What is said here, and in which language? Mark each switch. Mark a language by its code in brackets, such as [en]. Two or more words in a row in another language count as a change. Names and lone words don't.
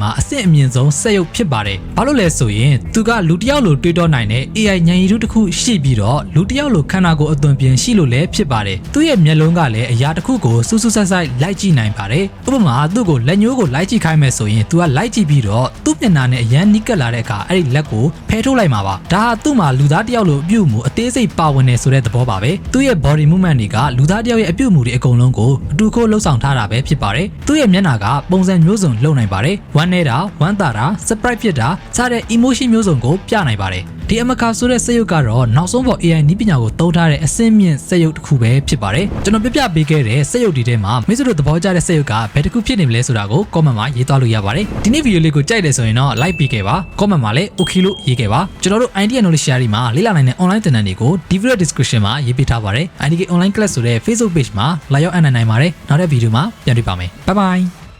[my] မှာအဆင့်အမြင့်ဆုံးစက်ရုပ်ဖြစ်ပါတယ်ဘာလို့လဲဆိုရင်သူကလူတစ်ယောက်လိုတွေးတောနိုင်တဲ့ AI ဉာဏ်ရည်တုတစ်ခုရှိပြီးတော့လူတစ်ယောက်လိုခန္ဓာကိုယ်အသွင်ပြင်ရှိလို့လည်းဖြစ်ပါတယ်သူ့ရဲ့မျက်လုံးကလည်းအရာတစ်ခုကိုစူးစူးဆိုင်ဆိုင်လိုက်ကြည့်နိုင်ပါတယ်ဥပမာသူ့ကိုလက်ညိုးကိုလိုက်ကြည့် ခိုင်းမယ်ဆိုရင်သူကလိုက်ကြည့်ပြီးတော့သူ့မျက်နှာနဲ့အရန်နီးကပ်လာတဲ့အခါအဲ့ဒီလက်ကိုဖယ်ထုတ်လိုက်မှာပါဒါဟာသူ့မှာလူသားတစ်ယောက်လိုအပြုအမူအသေးစိတ်ပါဝင်နေဆိုတဲ့သဘောပါပဲသူ့ရဲ့ [en] body movement [my] တွေက လူသားတစ်ယောက်ရဲ့အပြုအမူတွေအကုန်လုံးကိုအတူခိုးလှုပ်ဆောင်ထားတာပဲဖြစ်ပါတယ်သူ့ရဲ့မျက်နှာကပုံစံမျိုးစုံလုပ်နိုင်ပါတယ်ဝမ်းနေတာဝမ်းသာတာ surprise ဖြစ်တာစတဲ့ emotion မျိုးစုံကိုပြနိုင်ပါတယ်ဒီအမခါဆိုတဲ့စက်ရုပ်ကတော့နောက်ဆုံးပေါ် AI နည်းပညာကိုသုံးထားတဲ့အဆင့်မြင့်စက်ရုပ်တစ်ခုပဲဖြစ်ပါတယ်ကျွန်တော်ပြပေးခဲ့တဲ့စက်ရုပ်ဒီထဲမှာမိတ်ဆွေတို့သဘောကျတဲ့စက်ရုပ်ကဘယ်တစ်ခုဖြစ်နေမလဲဆိုတာကို comment မှာရေးသွားလို့ရပါတယ်ဒီနေ့ဗီဒီယိုလေးကိုကြိုက်တယ်ဆိုရင်တော့ like ပေးခဲ့ပါ comment မှာလည်း okay လို့ရေးခဲ့ပါကျွန်တော်တို့ idea knowledge share မှာလေ့လာနိုင်တဲ့ online သင်တန်းတွေကိုဒီ [en] video description [my] မှာရေးပေးထားပါတယ် IDK online class ဆိုတဲ့ [en] Facebook page [my] မှာလာရောက်အနံ့နိုင်ပါတယ်နောက်တဲ့ဗီဒီယိုမှာပြန်တွေ့ပါမယ် [en] bye bye